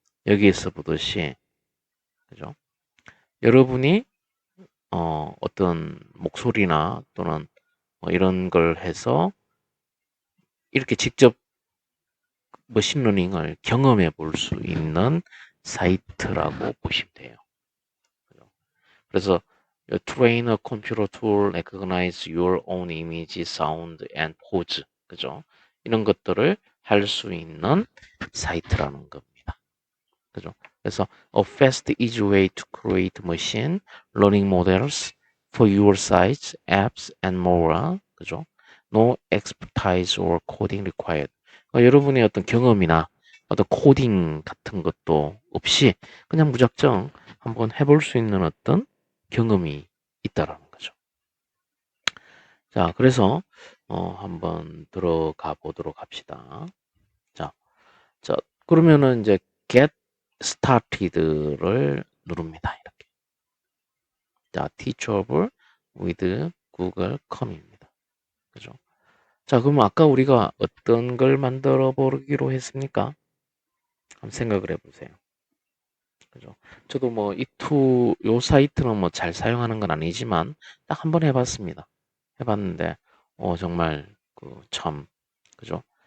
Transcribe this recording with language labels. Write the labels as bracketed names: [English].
[Korean] 여기에서 보듯이, 그죠? 여러분이, 어떤 목소리나 또는 뭐 이런 걸 해서 이렇게 직접 머신러닝을 경험해 볼 수 있는 사이트라고 보시면 돼요. 그래서 [English] train a computer to recognize your own image, sound, and pose. [Korean] 그죠? 이런 것들을 할 수 있는 사이트라는 겁니다. 그죠? 그래서 [English] a fast, easy way to create machine learning models for your sites, apps, and more. [Korean] 그죠? [English] No expertise or coding required. [Korean] 여러분의 어떤 경험이나 어떤 코딩 같은 것도 없이 그냥 무작정 한번 해볼 수 있는 어떤 경험이 있다라는 거죠. 자, 그래서 한번 들어가 보도록 합시다. 자, 자, 그러면은 이제 get started를 누릅니다. 이렇게. 자, teachable with google.com입니다. 그죠? 자, 그럼 아까 우리가 어떤 걸 만들어 보기로 했습니까? 한번 생각을 해보세요. 그죠? 저도 뭐 요 사이트는 뭐 잘 사용하는 건 아니지만 딱 한번 해봤습니다. 해봤는데, 정말 참, 그죠?